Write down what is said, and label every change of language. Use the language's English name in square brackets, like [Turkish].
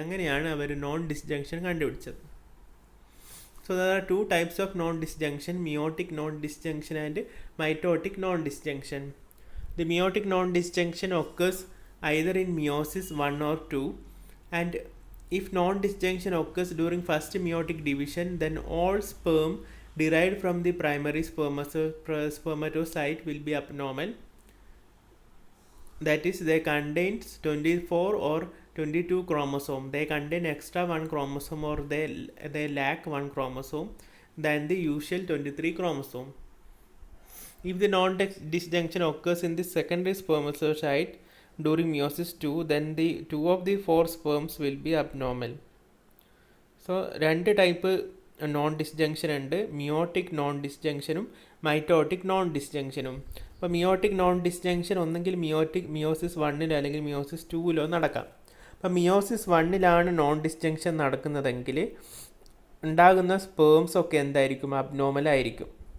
[Malayalam] അങ്ങനെയാണ് അവർ non disjunction കണ്ടുപിടിച്ചത്. [English] So there are 2 types of non-disjunction: meiotic non-disjunction and mitotic non-disjunction. The meiotic non-disjunction occurs either in meiosis 1 or 2, and if non-disjunction occurs during first meiotic division, then all sperm derived from the primary spermatocyte will be abnormal. That is, they contain 24 or 22 chromosome. They contain extra 1 chromosome, or they lack 1 chromosome than the usual 23 chromosome. If the non-disjunction occurs in the secondary spermatocyte, during meiosis 2, then the 2 of the 4 sperms will be abnormal. [Malayalam] So രണ്ട് type non disjunction ഉണ്ട്, meiotic non ഡിസ്ജങ്ഷനും mitotic non ഡിസ്ജങ്ഷനും. അപ്പോൾ meiotic non disjunction ഒന്നെങ്കിൽ meiosis 1 അല്ലെങ്കിൽ meiosis 2 നടക്കാം. അപ്പോൾ meiosis 1 non disjunction നടക്കുന്നതെങ്കിൽ ഉണ്ടാകുന്ന sperms ഒക്കെ എന്തായിരിക്കും, അബ്നോർമൽ ആയിരിക്കും.